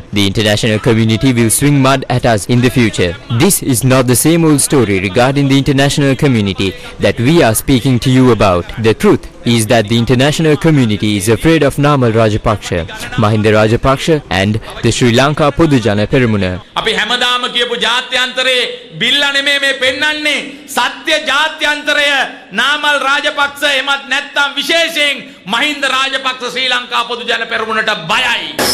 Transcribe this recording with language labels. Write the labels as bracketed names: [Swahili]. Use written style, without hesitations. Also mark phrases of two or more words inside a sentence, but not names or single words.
[English] The international community will swing mud at us in the future. This is not the same old story regarding the international community that we are speaking to you about. The truth is that the international community is afraid of Namal Rajapaksa, Mahinda Rajapaksa and the Sri Lanka Podujana Peramuna. [Sinhala] අපි හැමදාම කියපු ජාත්‍යන්තරයේ බිල්ල නෙමෙයි මේ පෙන්වන්නේ සත්‍ය ජාත්‍යන්තරය නාමල් රාජපක්ෂ එමත් නැත්නම් විශේෂයෙන් මහින්ද රාජපක්ෂ ශ්‍රී ලංකා පොදු ජන පෙරමුණට බයයි.